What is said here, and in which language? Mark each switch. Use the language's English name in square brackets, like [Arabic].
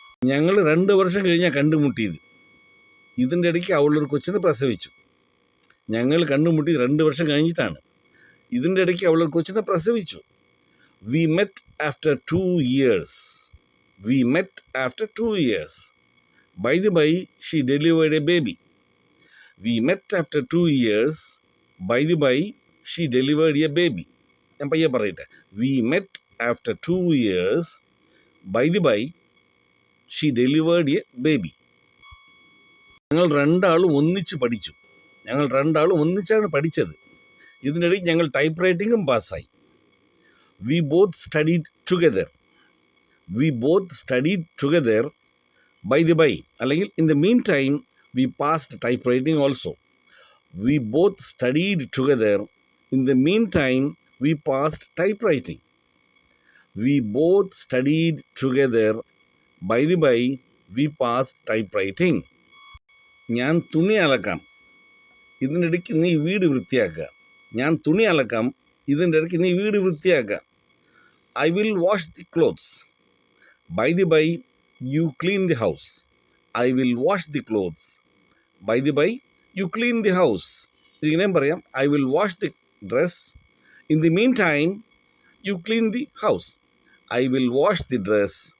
[Malayalam] ഞങ്ങൾ 2 വർഷം കഴിഞ്ഞാൽ കണ്ടുമുട്ടിയത്. ഇതിൻ്റെ ഇടയ്ക്ക് അവളൊരു കൊച്ചിനെ പ്രസവിച്ചു. ഞങ്ങൾ കണ്ടുമുട്ടിയത് 2 വർഷം കഴിഞ്ഞിട്ടാണ്. ഇതിൻ്റെ ഇടയ്ക്ക് അവളൊരു കൊച്ചിനെ പ്രസവിച്ചു. [English] We met after 2 years. We met after 2 years. By the by, she delivered a baby. We met after 2 years. By the by, she delivered a baby. [Malayalam] ഞാൻ പയ്യെ പറയട്ടെ. [English] We met after 2 years. By the by, she delivered a baby. [Malayalam] ഞങ്ങൾ 2 ആളും ഒന്നിച്ച് പഠിച്ചു. ഞങ്ങൾ 2 ആളും ഒന്നിച്ചാണ് പഠിച്ചത്. ഇതിനിടയ്ക്ക് ഞങ്ങൾ ടൈപ്പ് റൈറ്റിംഗും പാസ്സായി. [English] We both studied together. We both studied together. By the by, [Malayalam] അല്ലെങ്കിൽ [English] in the meantime we passed typewriting also. We both studied together. In the meantime we passed typewriting. We both studied together. By the by we passed typewriting. [Malayalam] ഞാൻ തുണി അലക്കാം, ഇതിനിടയ്ക്ക് നീ വീട് വൃത്തിയാക്കുക. ഞാൻ തുണി അലക്കാം, ഇതിൻ്റെ ഇടയ്ക്ക് നീ വീട് വൃത്തിയാക്കുക. [English] I will wash the clothes. By the by, you clean the house. I will wash the clothes. By the by, you clean the house. [Malayalam] ഇതിങ്ങനെ പറയാം. [English] I will wash the dress. In the meantime, you clean the house. I will wash the dress.